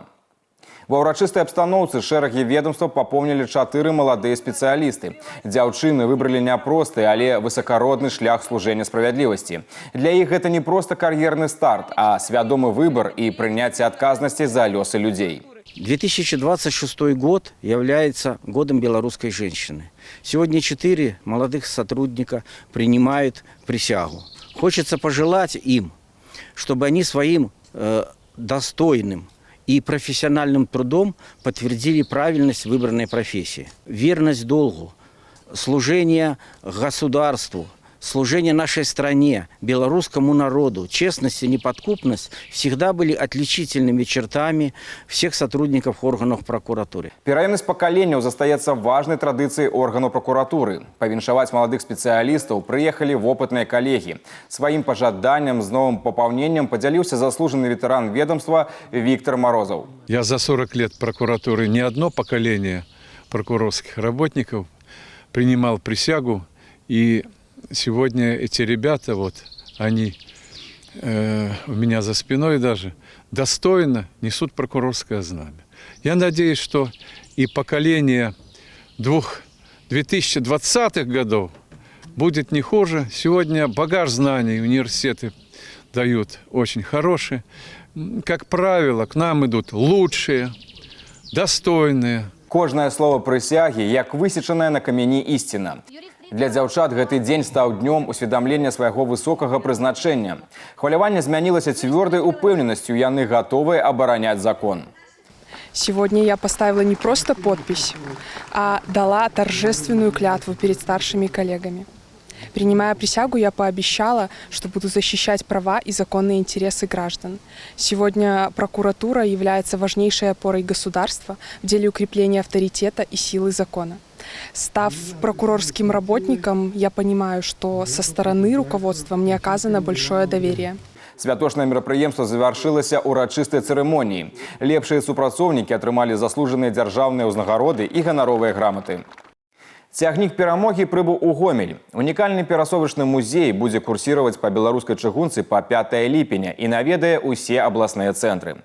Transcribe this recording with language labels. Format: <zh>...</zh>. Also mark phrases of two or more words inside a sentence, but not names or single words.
<be>Ва ўрачыстай абстаноўцы шэрагі ведомства папоўнілі 4 маладыя спецыялісты. Дзяўчыны выбралі няпросты, але высакародны шлях служэння справядлівасці. Для іх гэта не проста кар'ерны старт, а свядомы выбор і прыняцце адказнасці за лёсы людзей.</be> <ru>2026 год является годом белорусской женщины. Сегодня 4 молодых сотрудника принимают присягу. Хочется пожелать им, чтобы они своим достойным и профессиональным трудом подтвердили правильность выбранной профессии. Верность долгу, служение государству, служение нашей стране, белорусскому народу, честность и неподкупность всегда были отличительными чертами всех сотрудников органов прокуратуры.</ru> <be>Пераемнасць пакаленняў застаецца важнай традыцыяй органаў прокуратуры. Павіншаваць маладых спецыялістаў прыехалі вопытныя калегі. Сваім пажаданнем з новым папаўненнем падзяліўся заслужаны ветэран ведомства Виктор Морозов.</be> <ru>Я за 40 лет прокуратуры не одно поколение прокурорских работников принимал присягу, и сегодня эти ребята, они у меня за спиной даже, достойно несут прокурорское знамя. Я надеюсь, что и поколение 2020-х годов будет не хуже. Сегодня багаж знаний университеты дают очень хороший. Как правило, к нам идут лучшие, достойные.</ru> <be>Кожнае слово прысягі, як высечанае на камені ісціна. Для дзяўчат гэты дзень стаў днём усведамлення свайго высокага прызначэння. Хваляванне змянілася цвёрдай упэўненасцю, яны гатовыя абараняць закон.</be> <ru>Сегодня я поставила не просто подпись, а дала торжественную клятву перед старшими коллегами. Принимая присягу, я пообещала, что буду защищать права и законные интересы граждан. Сегодня прокуратура является важнейшей опорой государства в деле укрепления авторитета и силы закона. Став прокурорским работником, я понимаю, что со стороны руководства мне оказано большое доверие.</ru> <be>Святочнае мерапрыемства завяршылася урачыстай цырымоніі. Лепшыя супрацоўнікі атрымалі заслужаныя дзяржаўныя ўзнагароды і ганаровыя граматы. Цягнік перамогі прыбыў у Гомель. Унікальны перасовачны музей будзе курсіраваць па беларускай чыгунцы па 5 ліпеня і наведае ўсе абласныя цэнтры.</be>